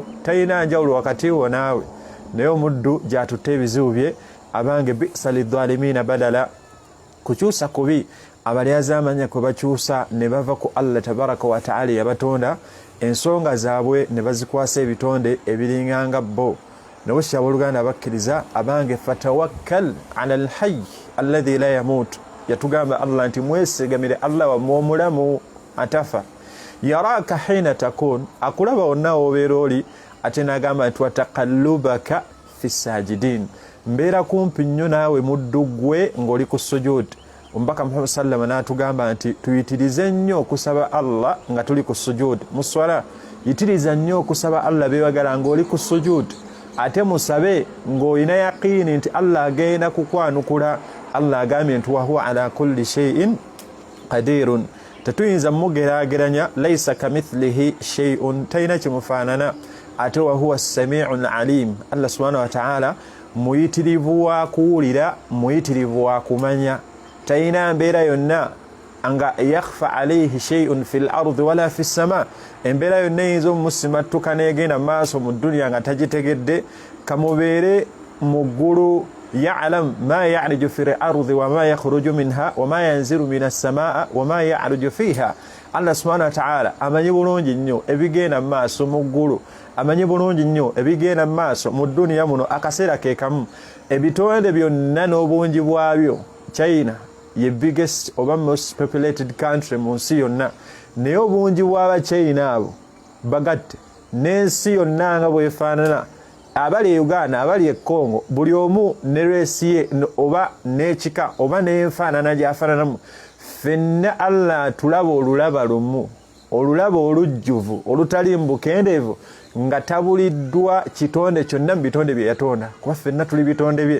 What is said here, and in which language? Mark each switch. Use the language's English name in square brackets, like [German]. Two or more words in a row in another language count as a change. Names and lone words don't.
[Ganda] Talina njawulo wakati wo naawe, naye omuddu gy'atutte ebizibu bye. Abange [Arabic] بئس للظالمين بدلا, [Ganda] kukyusa kubi abalyaza amanya kwe bakyusa ne bava ku Allah [Arabic] تبارك وتعالى [Ganda] yabatonda, ensonga zaabwe ne bazikwasa ebitonde ebiringanga bo. Nabwekityo abooluganda abakkiriza, abange [Arabic] فتوكل على الحي الذي لا يموت. [Ganda] Yatugamba Allah nti mwesigamire Allah wammwe omulamu atafa. [Arabic] يراك حين تقوم, [Ganda] akulaba wonna obeera oli. Ate n'agamba nti [Arabic] وتقلبك في الساجدين, [Ganda] mbeera kumpi nnyo naawe muddu gwe ng'oli ku sujud. Omubaka Muhammad sallama n'atugamba nti tuyitirize nnyo okusaba Allah nga tuli ku sujud. Mu swala yitiriza nnyo okusaba Allah beebagala ng'oli ku sujud, ate musabe ng'olina yaqiini nti Allah agenda kukwanukula. Allah agambye nti [Arabic] وهو على كل شيء قدير, [Ganda] tetuyinza mugeraageranya. [Arabic] ليس كمثله شيء, [Ganda] talina kimufaanana. Ate [Arabic] وهو سميع عليم, [Ganda] Allah [Arabic] سبحانه وتعالى [Ganda] muyitirivu wa kuwulira, muyitirivu wa kumanya. Talina mbeera yonna nga [Arabic] يخفى عليه شيء في الأرض ولا في السماء, [Ganda] embeera yonna eyinza omumusimattuka n'egenda maaso mu duniya nga tagitegedde. Kamubeere mu ggulu [Arabic] يعلم ما يعرج في الأرض وما يخرج منها وما ينزل من السماء وما يعرج فيها. [Ganda] Allah [Arabic] سبحانه وتعالى [Ganda] amanyi bulungi nnyo ebigenda mu maaso mu ggulu, amanyi bulungi nnyo ebigenda mu maaso mu duniya muno. Akaseera ke kamu ebitonde byonna n'obungi bwabyo China ye biggest oba [English] most populated country [Ganda] mu nsi yonna, naye obungi bw'Abachina abo bagatte n'ensi yonna nga bwefaanana, abali e Uganda, abali e Congo, buli omu ne reesi ye oba n'ekika oba n'enfaanana gy'afaananamu. Ffenna Allah tulaba olulaba lumu, olulaba olujjuvu olutali mbukendeevu, nga tabuliddwa kitonde kyonna mu bitonde bye yatonda, kuba ffenna tuli bitonde bye.